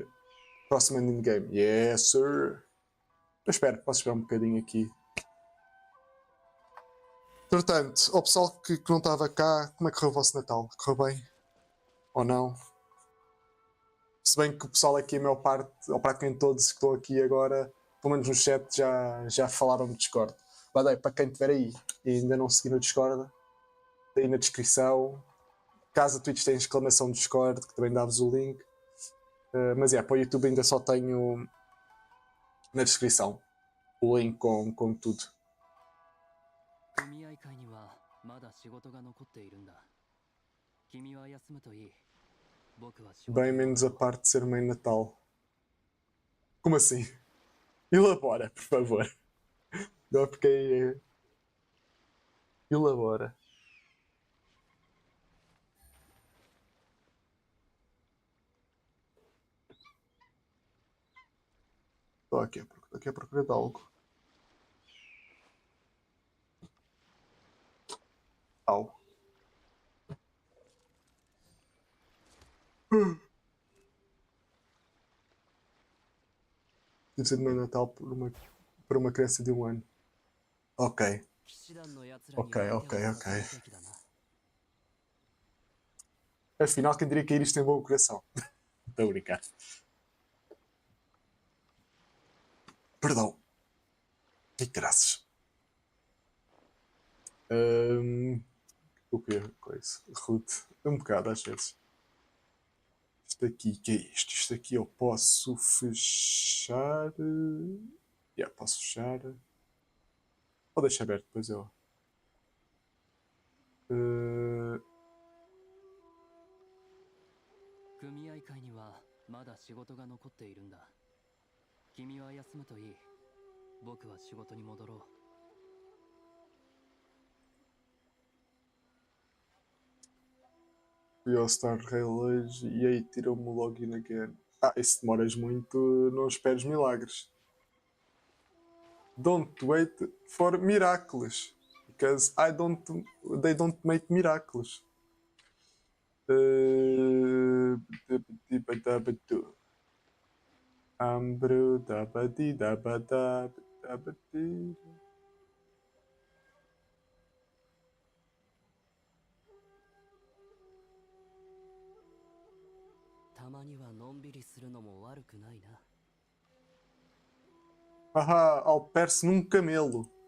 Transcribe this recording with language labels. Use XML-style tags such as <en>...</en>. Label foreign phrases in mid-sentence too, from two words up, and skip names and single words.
<en>Próximo ending game. Yes, sir.</en> <pt>Mas espera, posso esperar um bocadinho aqui. Portanto, ao pessoal que não estava cá, como é que correu o vosso Natal? Correu bem? Ou não? Se bem que o pessoal aqui, a maior parte, ou praticamente todos que estão aqui agora, pelo menos no chat, já falaram no Discord. Mas aí, para quem estiver aí e ainda não seguir no Discord, está aí na descrição. Caso a Twitch tenha exclamação Discord, que também dá-vos o link. Mas para o YouTube ainda só tenho na descrição o link com tudo.</pt> <ja>組合会にはまだ仕事が残っているんだ。君は休むといい。僕は仕事</ja> <pt>Bem</pt> <ja>に</ja> <pt>menos</pt> <ja>戻</ja> <pt>a</pt> <ja>ろう。</ja> <pt>parte de ser mãe Natal. Como assim? Elabora, por favor. Não fiquei. Elabora. Estou aqui à procura de algo. Au. Deve ser de mãe Natal por uma criança de 1 ano. Ok.</pt> <ja>騎士団の奴らに相手をさせるべきだな。</ja> <pt>Afinal, quem diria que isto tem bom coração? Estou a brincar. Perdão. Que graças. O que é coisa? Rude. Um bocado às vezes. Isto aqui, que é isto? Isto aqui eu posso fechar. Posso fechar. Ou deixar aberto, depois eu.</pt> <ja>組合会にはまだ仕事が残っているんだ。君は休むといい。僕は仕事に戻ろう。</ja> <pt>Fui ao Star Rail hoje e aí tirou-me o</pt> <en>login again.</en> <pt>E se demoras muito, não esperes milagres.</pt> <en>Don't wait for miracles. Because they don't make miracles. Ambro dabadi dabada dabadi.</en> <ja>たまにはのんびりするのも悪くないな。</ja> <pt>Alperce num camelo.</pt>